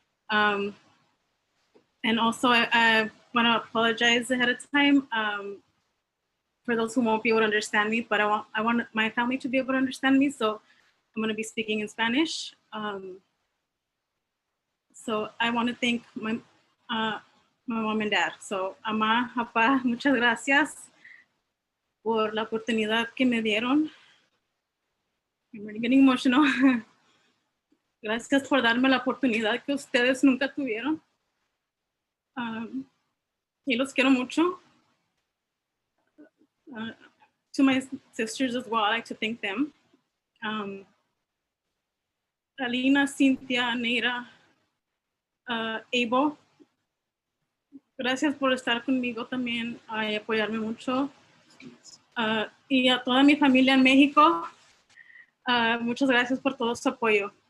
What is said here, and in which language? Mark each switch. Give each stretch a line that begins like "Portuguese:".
English: And also, I want to apologize ahead of time for those who won't be able to understand me, but I want my family to be able to understand me, so I'm going to be speaking in Spanish. So I want to thank my mom and dad.
Spanish: So, Ama, Papa, muchas gracias por la oportunidad que me dieron.
English: I'm really getting emotional.
Spanish: Gracias por darme la oportunidad que ustedes nunca tuvieron. Y los quiero mucho.
English: To my sisters as well, I like to thank them.
Spanish: Alina, Cynthia, Neira, Abel, gracias por estar conmigo también y apoyarme mucho. Y a toda mi familia en México, muchas gracias por todo su apoyo.